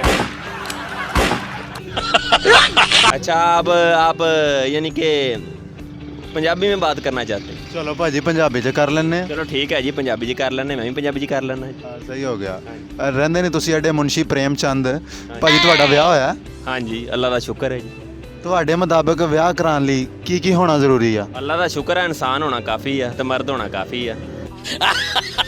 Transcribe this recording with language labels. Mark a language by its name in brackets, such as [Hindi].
[Hindi] अच्छा, आप यानी कि पंजाबी में बात करना चाहते हैं? [Punjabi] ਚਲੋ ਭਾਜੀ ਪੰਜਾਬੀ 'ਚ ਕਰ ਲੈਂਦੇ ਆ। चलो ठीक है जी, पंजाबी जी कर लेने, मैं भी पंजाबी जी कर लेना। ਸਹੀ ਹੋ ਗਿਆ। ਰਹਿੰਦੇ ਨੇ ਤੁਸੀਂ ਐਡੇ ਮੁਨਸ਼ੀ ਪ੍ਰੇਮ ਚੰਦ ਭਾਜੀ, ਤੁਹਾਡਾ ਵਿਆਹ ਹੋਇਆ? [Hindi] हाँ जी, अल्लाह का शुक्र है जी। [Punjabi] ਤੁਹਾਡੇ ਮੁਤਾਬਕ ਵਿਆਹ ਕਰਾਉਣ ਲਈ ਕੀ ਕੀ ਹੋਣਾ ਜ਼ਰੂਰੀ ਆ? [Hindi] अल्लाह का शुक्र है, इंसान होना काफ़ी है तो मर्द होना काफ़ी है।